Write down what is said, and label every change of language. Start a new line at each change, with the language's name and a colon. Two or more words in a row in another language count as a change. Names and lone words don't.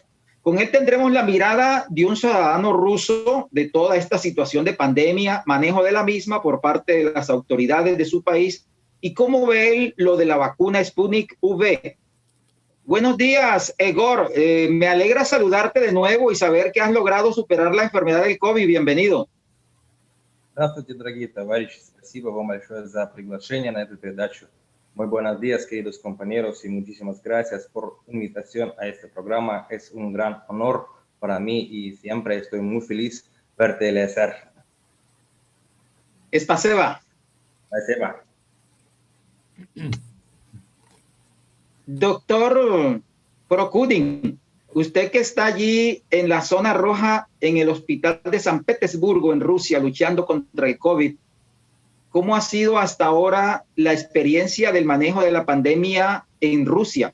Spanish: Con él tendremos la mirada de un ciudadano ruso de toda esta situación de pandemia, manejo de la misma por parte de las autoridades de su país y cómo ve él lo de la vacuna Sputnik V. Buenos días, Egor. Me alegra saludarte de nuevo y saber que has logrado superar la enfermedad del COVID. Bienvenido.
Russian: Здравствуйте, дорогие товарищи. Спасибо вам большое за приглашение на эту передачу.
Spanish: Muy buenos días, queridos compañeros, y muchísimas gracias por la invitación a este programa. Es un gran honor para mí y siempre estoy muy feliz pertenecer.
Russian: Spasiba. Спасибо.
Spanish: Doctor Prokudin, usted que está allí en la zona roja en el Hospital de San Petersburgo en Rusia luchando contra el COVID, ¿cómo ha sido hasta ahora la experiencia del manejo de la pandemia en Rusia?